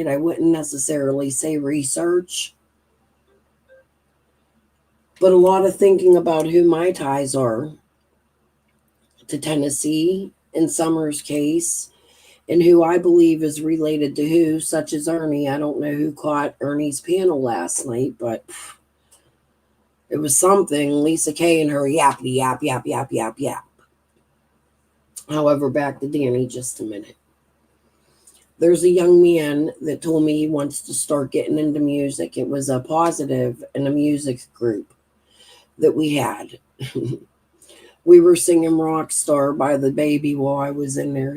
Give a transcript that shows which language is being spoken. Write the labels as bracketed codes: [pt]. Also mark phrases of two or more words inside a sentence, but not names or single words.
[en] I wouldn't necessarily say research, but a lot of thinking about who my ties are to Tennessee in Summer's case, and who I believe is related to who, such as Ernie. I don't know who caught Ernie's panel last night, but it was something. Lisa Kay and her yappity yap, yap, yap, yap, yap. However, back to Danny just a minute. There's a young man that told me he wants to start getting into music. It was a positive in a music group that we had. We were singing Rockstar by The Baby while I was in there.